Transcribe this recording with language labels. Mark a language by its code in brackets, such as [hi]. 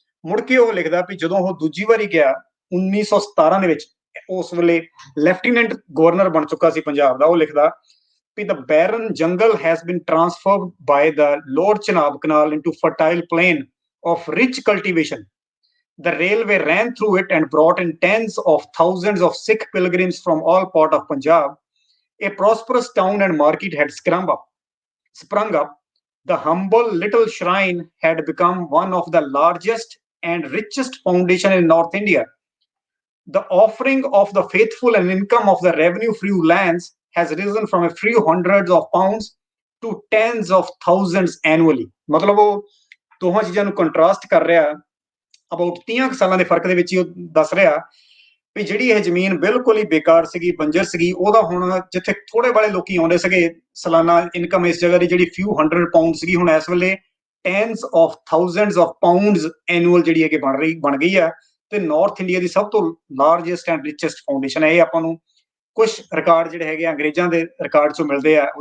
[pa] ਮੁੜ ਕੇ ਉਹ ਲਿਖਦਾ ਵੀ ਜਦੋਂ ਉਹ ਦੂਜੀ ਵਾਰੀ ਗਿਆ 1917 ਦੇ ਵਿੱਚ, ਉਸ ਵੇਲੇ ਲੈਫਟੀਨੈਂਟ ਗਵਰਨਰ ਬਣ ਚੁੱਕਾ ਸੀ ਪੰਜਾਬ ਦਾ, ਉਹ ਲਿਖਦਾ ਵੀ [en] the barren jungle has been transferred by the Lord Chenab Canal into fertile plain of rich cultivation. The railway ran through it and brought in tens of thousands of Sikh pilgrims from all parts of Punjab. A prosperous town and market had sprung up. The humble little shrine had become one of the largest and richest foundation in North India. The offering of the faithful and income of the revenue-free lands has risen from a few hundreds of pounds to tens of thousands annually. [pa] मतलब वो ਦੋਹਾਂ ਚੀਜ਼ਾਂ ਨੂੰ contrast ਕਰ ਰਿਹਾ, about 30 ਸਾਲਾਂ ਦੇ ਫਰਕ ਦੇ ਵਿੱਚ ਹੀ ਉਹ ਦੱਸ ਰਿਹਾ ਵੀ ਜਿਹੜੀ ਇਹ ਜ਼ਮੀਨ ਬਿਲਕੁਲ ਹੀ ਬੇਕਾਰ ਸੀਗੀ, ਬੰਜਰ ਸੀਗੀ, ਉਹਦਾ ਹੁਣ ਜਿੱਥੇ ਥੋੜੇ ਵਾਲੇ ਲੋਕੀ ਆਉਂਦੇ ਸੀਗੇ, ਸਾਲਾਨਾ ਇਨਕਮ ਇਸ ਜਗ੍ਹਾ ਦੀ ਜਿਹੜੀ [en] few hundred pounds [pa] ਸੀਗੀ, ਹੁਣ ਇਸ ਵੇਲੇ [en] tens of thousands of pounds annual [pa] ਜਿਹੜੀ ਹੈ ਕਿ ਬਣ ਗਈ ਆ, ਤੇ ਨਾਰਥ ਇੰਡੀਆ ਦੀ ਸਭ ਤੋਂ ਲਾਰਜੈਸਟ ਐਂਡ ਰਿਚੈਸਟ ਫਾਊਂਡੇਸ਼ਨ ਹੈ। ਇਹ ਆਪਾਂ ਨੂੰ ਕੁਝ ਰਿਕਾਰਡ ਜਿਹੜੇ ਹੈਗੇ ਅੰਗਰੇਜ਼ਾਂ ਦੇ ਰਿਕਾਰਡ ਚੋਂ ਮਿਲਦੇ ਆ।